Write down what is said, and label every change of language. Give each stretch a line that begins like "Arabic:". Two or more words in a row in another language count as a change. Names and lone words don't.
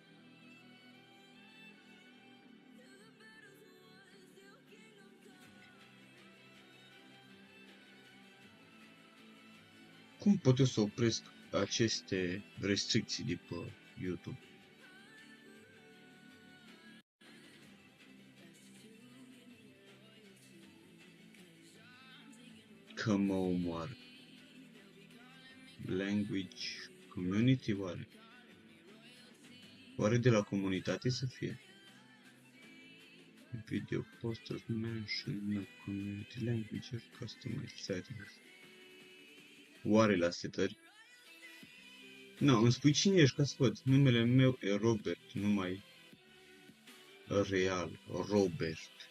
Romanian: Cum pot eu să opresc aceste restricții de pe YouTube? Că mă omoară.
English: Language community,
Romanian: oare? Oare de la comunitate să fie?
English: Video posters mention no community language customized settings.
Romanian: Oare la setări? Nu, îmi spui cine ești ca să văd. Numele meu e Robert, nu mai real. Robert.